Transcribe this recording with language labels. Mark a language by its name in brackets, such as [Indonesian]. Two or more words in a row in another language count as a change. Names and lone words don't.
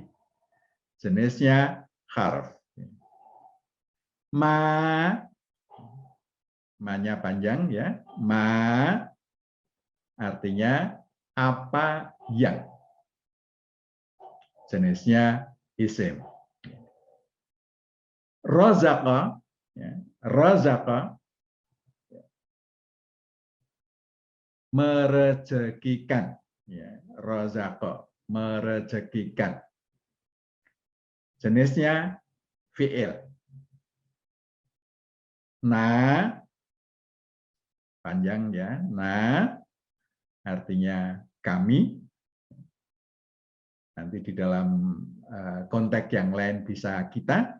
[Indonesian] Jenisnya harf. Ma-nya panjang ya. Ma artinya apa yang. Jenisnya isim. Razaqa, ya. Razaqa merezekikan, ya. Razaqa merezekikan. Jenisnya fi'il. Na panjang ya. Na artinya kami. Nanti di dalam konteks yang lain bisa kita.